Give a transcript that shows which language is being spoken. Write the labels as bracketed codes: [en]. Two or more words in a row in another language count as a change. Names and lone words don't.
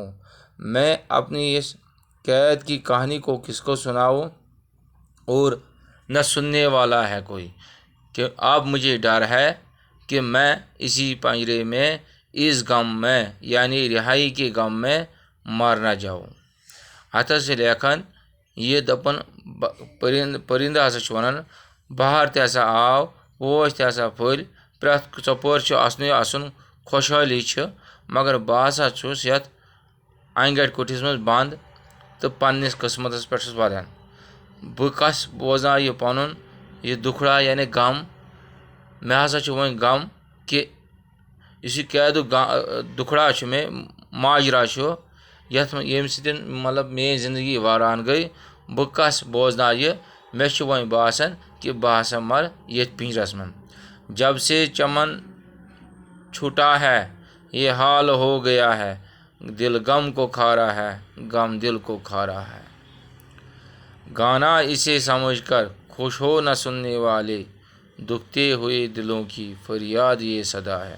[ur] میں اپنی اس قید کی کہانی کو کس کو سناؤں، اور نہ سننے والا ہے کوئی، کہ اب مجھے ڈر ہے کہ میں اسی پنجرے میں اس غم میں یعنی رہائی کے غم میں مر نہ جاؤں۔ [ks] اتھ سے لیکھان یہ دپان پرندہ ہسا چھ ونان بہار تہِ ہسا آو، پوش تہِ ہسا پھٔلۍ، پرٛٮ۪تھ ژۄپٲرۍ چھُ اَسنُے اَسُن، خۄشحٲلی چھِ، مگر بہٕ ہسا چھُس یتھ انگڑِ کُٹھِس منٛز بنٛد تہٕ پننِس قسمتس پٮ۪ٹھ چھُس ودان۔ بہٕ کس بوزناو یہِ پنُن یہِ دُکھڑا یعنی غم، مےٚ ہسا چھُ وۄنۍ غم کہ یُس یہِ قیدُک دُکھڑا چھُ مےٚ ماجرا چھُ ییٚمہِ سۭتۍ میٲنۍ زندگی وٲران گٔے، بہٕ کس بوزناو یہِ، مےٚ چھُ وۄنۍ باسان کہ بہٕ ہسا مر ییٚتھۍ پنجرس منٛز۔ [ur] جب سے چمن چھوٹا ہے یہ حال ہو گیا ہے، دل غم کو کھا رہا ہے، غم دل کو کھا رہا ہے۔ گانا اسے سمجھ کر خوش ہو نہ سننے والے، دکھتے ہوئے دلوں کی فریاد یہ صدا ہے۔